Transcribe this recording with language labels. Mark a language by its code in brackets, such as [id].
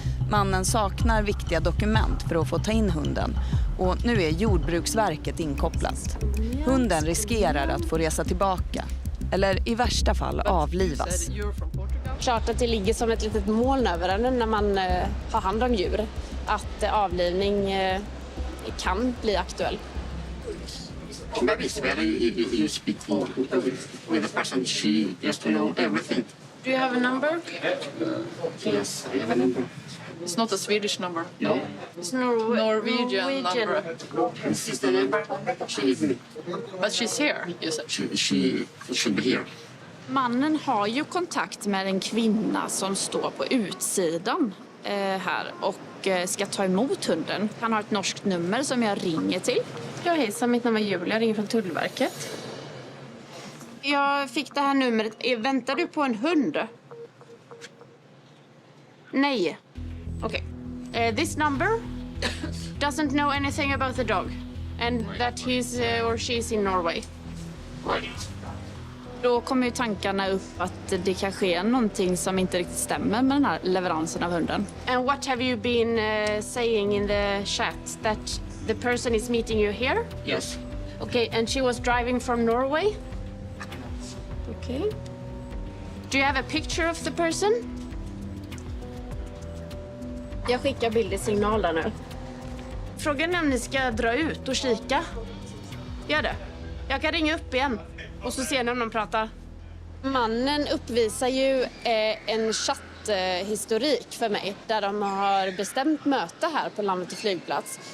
[sv] Mannen saknar viktiga dokument för att få ta in hunden och nu är Jordbruksverket inkopplat. Hunden riskerar att få resa tillbaka eller i värsta fall avlivas. Klart att det ligger som ett litet moln över den när man har hand om djur. Att avlivning kan bli aktuell. [en] But it's very you speak with the person. She just to know everything. Do you have a number? Yes, I have a number. It's not a Swedish number. No, It's Norwegian number. this is the number. But she's here, you said. She should be here. [sv] Mannen har ju kontakt med en kvinna som står på utsidan här och ska ta emot hunden. Han har ett norskt nummer som jag ringer till. Ja, hejsan, mitt namn är Julia, jag ringer från Tullverket. Jag fick det här numret. Väntar du på en hund? Nej. [en] Okay. This number doesn't know anything about the dog and that he's or she's in Norway. Right. [sv] Då kommer ju tankarna upp att det kanske är någonting som inte riktigt stämmer med den här leveransen av hunden. [en] And what have you been saying in the chat? That the person is meeting you here? Yes. Okay, and she was driving from Norway? Okay. Do you have a picture of the person? [sv] Jag skickar bild i signaler nu. Frågan är om ni ska dra ut och kika. Gör det. Jag kan ringa upp igen och så ser ni om de pratar. Mannen uppvisar ju en chatthistorik för mig där de har bestämt möte här på Landvetter flygplats.